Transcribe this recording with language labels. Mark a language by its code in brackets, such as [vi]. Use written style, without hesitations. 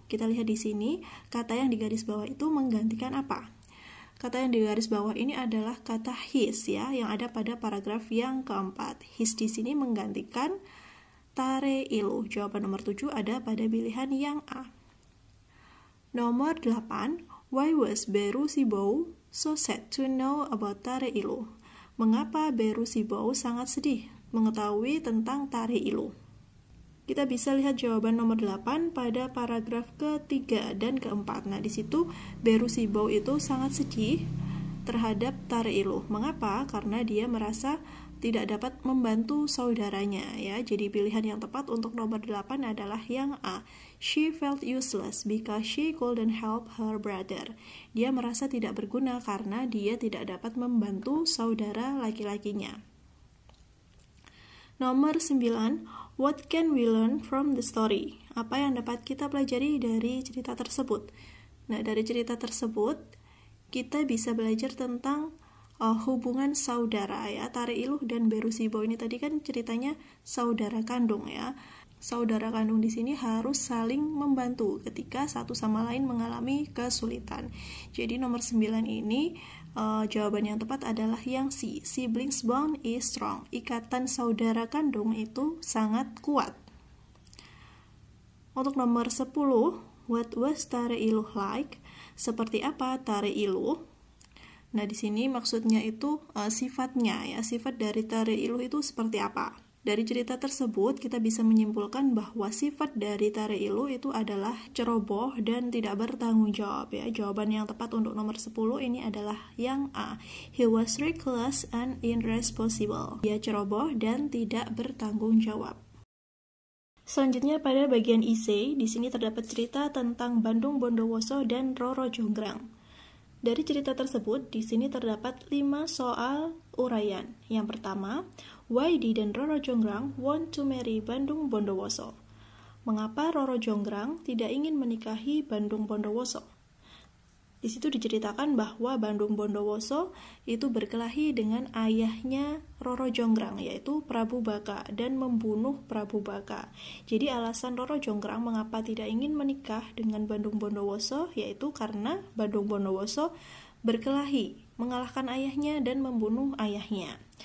[id] Kita lihat di sini, kata yang digaris bawah itu menggantikan apa? Kata yang di garis bawah ini adalah kata his ya, yang ada pada paragraf yang keempat. His di sini menggantikan Tare-Ilu. Jawaban nomor 7 ada pada pilihan yang A. Nomor 8, [en] why was Barusibu so sad to know about Tare-Ilu? [id] Mengapa Barusibu sangat sedih mengetahui tentang Tare-Ilu? Kita bisa lihat jawaban nomor 8 pada paragraf ketiga dan keempat. Nah, di situ Barusibu itu sangat sedih terhadap Tare-Ilu. Mengapa? Karena dia merasa tidak dapat membantu saudaranya ya. Jadi pilihan yang tepat untuk nomor 8 adalah yang A. [en] She felt useless because she couldn't help her brother. [id] Dia merasa tidak berguna karena dia tidak dapat membantu saudara laki-lakinya. Nomor 9, [en] what can we learn from the story? [id] Apa yang dapat kita pelajari dari cerita tersebut? Nah, dari cerita tersebut, kita bisa belajar tentang hubungan saudara ya. Tare-Ilu dan Barusibu ini tadi kan ceritanya saudara kandung ya. Saudara kandung di sini harus saling membantu ketika satu sama lain mengalami kesulitan. Jadi nomor 9 ini jawaban yang tepat adalah yang C. [en] Siblings bond is strong. [id] Ikatan saudara kandung itu sangat kuat. Untuk nomor 10, [en] what was Tare-Ilu like? [id] Seperti apa Tare-Ilu? Nah, di sini maksudnya itu sifatnya ya. Sifat dari Tare-Ilu itu seperti apa? Dari cerita tersebut, kita bisa menyimpulkan bahwa sifat dari Tare-Ilu itu adalah ceroboh dan tidak bertanggung jawab ya. Jawaban yang tepat untuk nomor 10 ini adalah yang A. [en] He was reckless and irresponsible. [id] Dia ceroboh dan tidak bertanggung jawab. Selanjutnya pada bagian IC, di sini terdapat cerita tentang Bandung Bondowoso dan Roro Jonggrang. Dari cerita tersebut, di sini terdapat 5 soal uraian. Yang pertama, [en] why didn't Roro Jonggrang want to marry Bandung Bondowoso? [id] Mengapa Roro Jonggrang tidak ingin menikahi Bandung Bondowoso? Di situ diceritakan bahwa Bandung Bondowoso itu berkelahi dengan ayahnya Roro Jonggrang, yaitu Prabu Baka, dan membunuh Prabu Baka. Jadi alasan Roro Jonggrang mengapa tidak ingin menikah dengan Bandung Bondowoso, yaitu karena Bandung Bondowoso berkelahi, mengalahkan ayahnya dan membunuh ayahnya.